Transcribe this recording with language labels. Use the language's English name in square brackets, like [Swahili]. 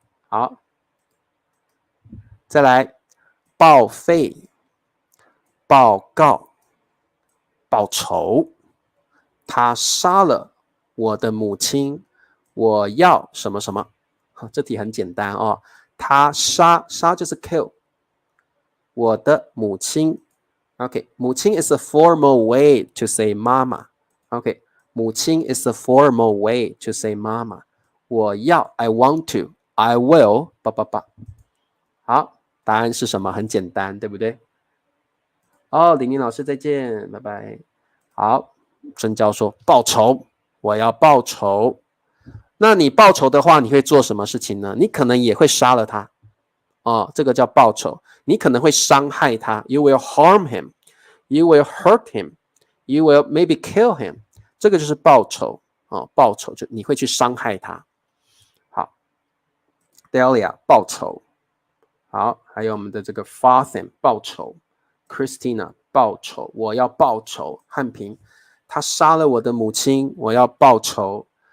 [Chinese] 好，再来报废、报告、报仇。他杀了我的母亲，我要什么什么。好，这题很简单哦。他杀就是 kill 我的母亲。 [English] OK， 母亲 is a formal way to say 妈妈。 OK， 母亲 is a formal way to say 妈妈。 [Chinese] 我要 I want to I will 好，答案是什么？很简单，对不对？哦，李宁老师再见，拜拜。好，曾教授报仇，我要报仇。那你报仇的话，你会做什么事情呢？你可能也会杀了他。哦，这个叫报仇。 [English] 你可能会伤害他，You will harm him, you will hurt him, you will maybe kill him。 [Chinese] 这个就是报仇哦，报仇就你会去伤害他。好 ，Delia 报仇。好，还有我们的这个 Fathem 报仇 ，Christina 报仇，我要报仇。汉平，他杀了我的母亲，我要报仇。